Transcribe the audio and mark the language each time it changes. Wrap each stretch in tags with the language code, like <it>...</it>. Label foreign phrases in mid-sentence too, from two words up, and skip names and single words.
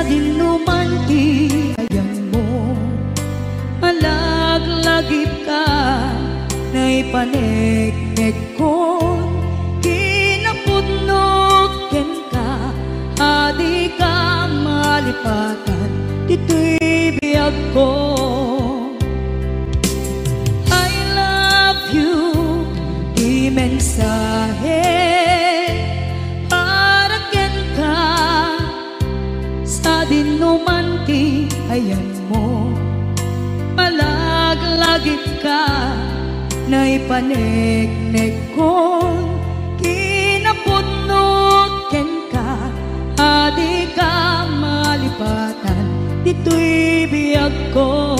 <ilo>dinuman ti ayan mo, malaglagip ka na'y paneknek ko, kinapudnot ken ka adi ka malipatan dito'y biyag ko.</ilo> <en>I love you</en> <ilo>mensahe para ken ka sa dinuman ti ayan mo, malaglagip ka na'y paneknek ko, kinapudnot ken ka adi ka malipatan dito'y biyag ko.</ilo>